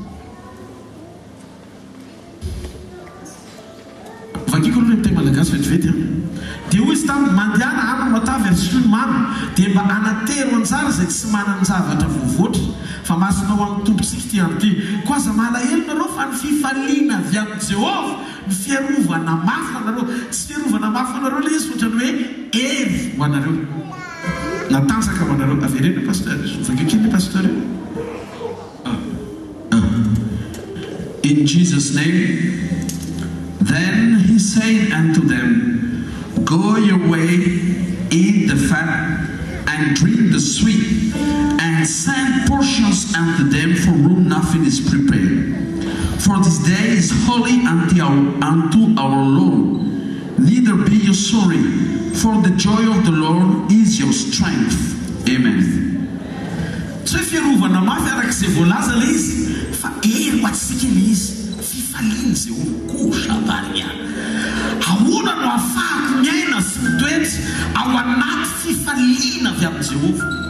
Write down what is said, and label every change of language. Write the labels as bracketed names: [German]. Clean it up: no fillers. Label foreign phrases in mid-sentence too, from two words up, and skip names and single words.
[Malagasy] Vakiko aloha amin'ny teny malagasy vetivety dia hoy izy tamin'ny mandehana ana matavy ary Solomana dia mba anatero anjara izay tsy manana zavatra voavoatra fa masonao amin'ny tompontsika ty andro ty ko aza malahelo nareo fa ny fifaliana avy amin'ny Jehovah ny fiarovana mafy anareo tsy fiarovana mafy anareo ilay izy ohatrany hoe hery ho anareo natanjaka ho anareo averena pasteur vakeo kely pasteur [English] In Jesus' name. Then he said unto them, Go your way, eat the fat, and drink the sweet, and send portions unto them for whom nothing is prepared. For this day is holy unto our Lord. Neither be you sorry, for the joy of the Lord is your strength. Amen. [Malagasy] Tsy fiarovana mafy arak'izay voalaza ilay izy fa hery ho antsika ilay izy fifaliana izay okosha varina ahoana no ahafahako miaina sy mitoetra ao anaty fifaliana avy amin'ny Jehovah.